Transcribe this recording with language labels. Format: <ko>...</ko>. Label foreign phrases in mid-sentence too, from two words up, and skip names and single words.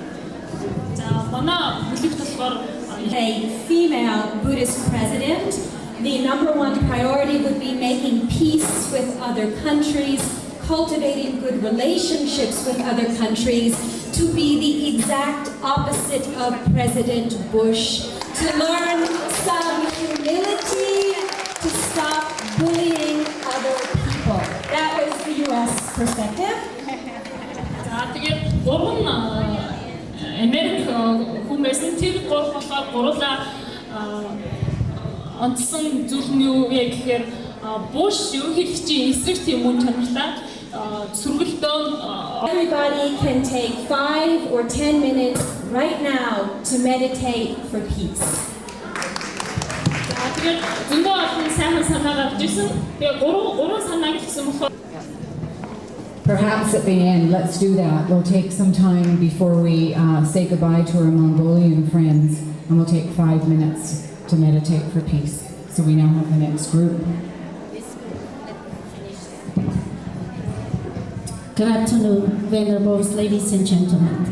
<en>A female Buddhist president, the number one priority would be making peace with other countries, cultivating good relationships with other countries, to be the exact opposite of President Bush, to learn some humility, to stop bullying other people. That was the US perspective.</en> <mn>Америк хүмүүс тэр гурлаа онцсон зүйл нь юу вэ гэхээр Буш ерөнхийлөгчийн эсрэг тийм үн чанартай сүргэлтөө</mn> <en>Everybody can take 5 or 10 minutes right now to meditate for peace.</en> <mn>Тэгээд зөндөө олон сайхан санаа гарч ирсэн. Тэгээд гурван санааг хэлсэн болохоор</mn> <en>Perhaps at the end, let's do that. We'll take some time before we say goodbye to our Mongolian friends, and we'll take 5 minutes to meditate for peace. So we now have the next group. Good afternoon, venerable ladies and gentlemen.</en>